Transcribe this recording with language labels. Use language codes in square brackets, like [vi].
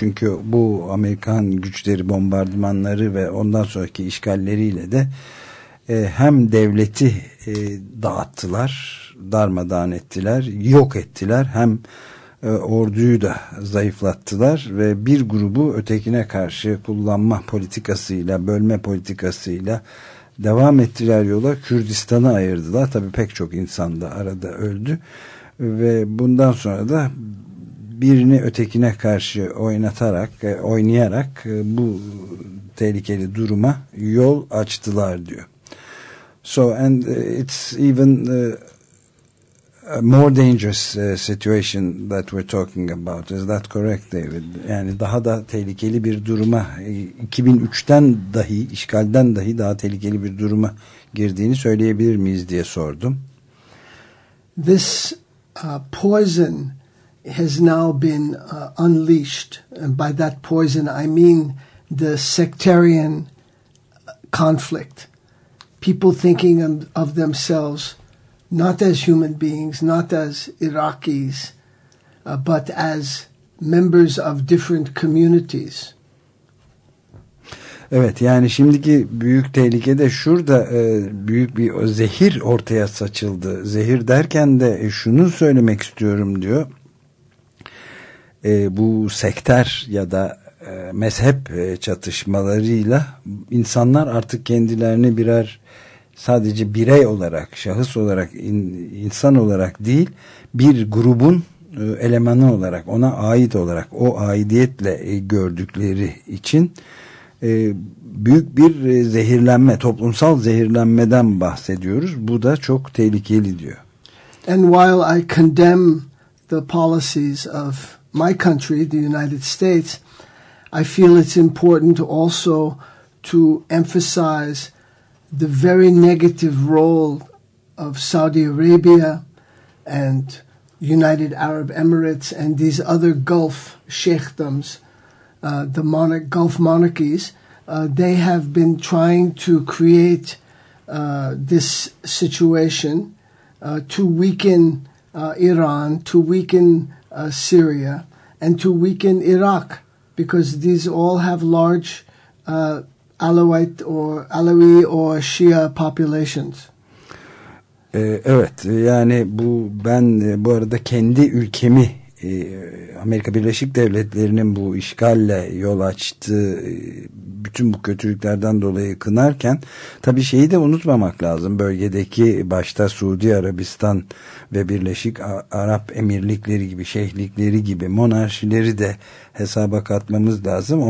[tr] Çünkü bu Amerikan güçleri, bombardımanları ve ondan sonraki işgalleriyle de hem devleti dağıttılar, darmadağın ettiler, yok ettiler, hem orduyu da zayıflattılar ve bir grubu ötekine karşı kullanma politikasıyla, bölme politikasıyla devam ettiler yola. Kürdistan'ı ayırdılar. Tabii pek çok insan da arada öldü. Ve bundan sonra da birini ötekine karşı oynayarak bu tehlikeli duruma yol açtılar diyor. [en] So and it's even a more dangerous situation that we're talking about. Is that correct, David? [tr] Yani daha da tehlikeli bir duruma, 2003'ten dahi, işgalden dahi daha tehlikeli bir duruma girdiğini söyleyebilir miyiz diye sordum. [en] This poison has now been unleashed, and by that poison I mean the sectarian conflict. People thinking of themselves not as human beings, not as Iraqis, but as members of different communities. [tr] Evet, yani şimdiki büyük tehlike de şurada, büyük bir zehir ortaya saçıldı. Zehir derken de şunu söylemek istiyorum diyor. Bu sekter ya da mezhep çatışmalarıyla insanlar artık kendilerini birer, sadece birey olarak, şahıs olarak, insan olarak değil, bir grubun elemanı olarak, ona ait olarak, o aidiyetle gördükleri için büyük bir zehirlenme, toplumsal zehirlenmeden bahsediyoruz. Bu da çok tehlikeli diyor. [en] And while I condemn the policies of my country, the United States, I feel it's important also to emphasize the very negative role of Saudi Arabia and United Arab Emirates and these other Gulf sheikhdoms, Gulf monarchies. They have been trying to create this situation to weaken Iran, to weaken Syria, and to weaken Iraq, because these all have large Alawite or Alawi or Shia populations. [tr] Evet, yani bu, ben bu arada kendi ülkemi, Amerika Birleşik Devletleri'nin bu işgalle yol açtığı bütün bu kötülüklerden dolayı kınarken, tabii şeyi de unutmamak lazım. Bölgedeki başta Suudi Arabistan ve Birleşik Arap Emirlikleri gibi, şeyhlikleri gibi monarşileri de hesaba katmamız lazım.